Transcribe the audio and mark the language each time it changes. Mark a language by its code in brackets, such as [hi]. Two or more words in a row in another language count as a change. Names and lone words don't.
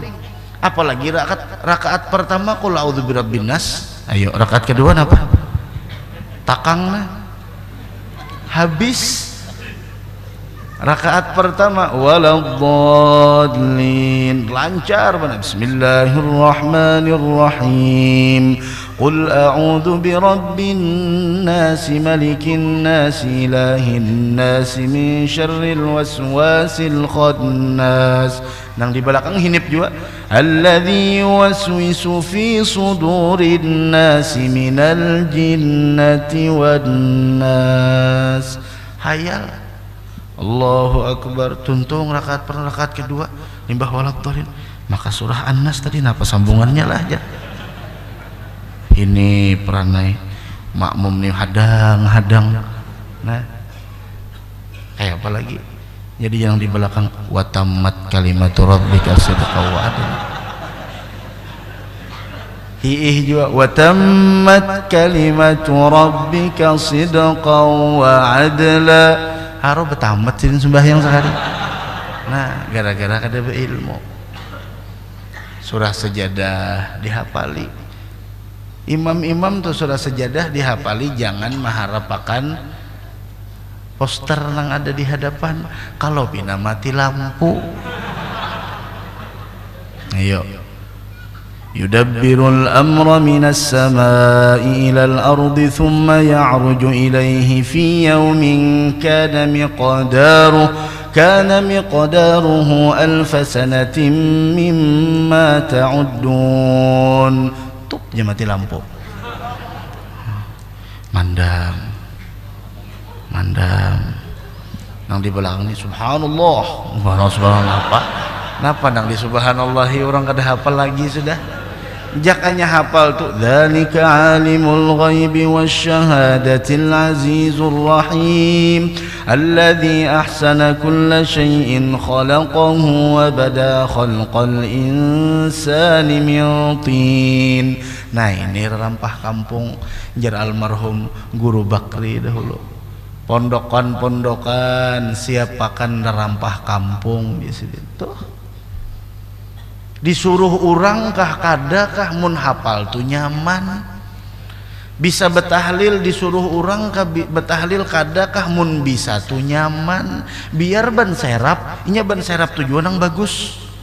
[bjn] Apalagi rakaat pertama [ar] قل أعوذ برب الناس. [bjn] Ayo rakaat kedua apa? Takangna habis. Rakaat pertama waladdallin lancar benar. [ar] بسم الله الرحمن الرحيم. قل أعوذ برب الناس ملك الناس إله الناس من شر الوسواس الخناس. [bjn] Nang di belakang hinip juga [ar] الذي يوسوس في صدور الناس من الجنة والناس. هيا الله أكبر. [bjn] Tuntung rakaat pertama, rakaat kedua limbah waladdallin. Maka surah An-Nas tadi napa sambungannya lah aja. Ini peranai makmum nih hadang. Nah, kayak apa lagi? Jadi yang di belakang [ar] وتمت كلمت ربك صدقا وعدلا. [bjn] Hiih juga [ar] وتمت كلمت ربك صدقا وعدلا. [bjn] Haro betamat sih sembahyang sekali. Nah, gara-gara kada berilmu. Surah Sajadah dihafali. Imam-imam tuh surah Sajadah dihafali, jangan mengharapkan poster yang ada di hadapan. Kalau bina mati lampu. Ayo. [ar] يدبر الأمر من السماء إلى الأرض ثم يعرج إليه في يوم كان مقداره ألف سنة مما تعدون. [bjn] Tup dia mati lampu. Mandam nang di belakang ini subhanallah. Subhanallah apa? Napa nang di subhanallahi orang kada hafal lagi sudah. jakanya hafal tuh [ar] ذلك عالم الغيب والشهادة العزيز الرحيم الذي أحسن كل شيء خلقه وبدأ خلق الإنسان من طين. [bjn] Nah ini rerampah kampung jar almarhum Guru Bakri dahulu. Pondokan-pondokan siapakan rerampah kampung di situ. Disuruh orang kah kadakah mun hafal tuh nyaman, bisa betahlil disuruh orang kah betahlil kadakah mun bisa tuh nyaman, biar ban serap inya ban serap tujuan yang bagus,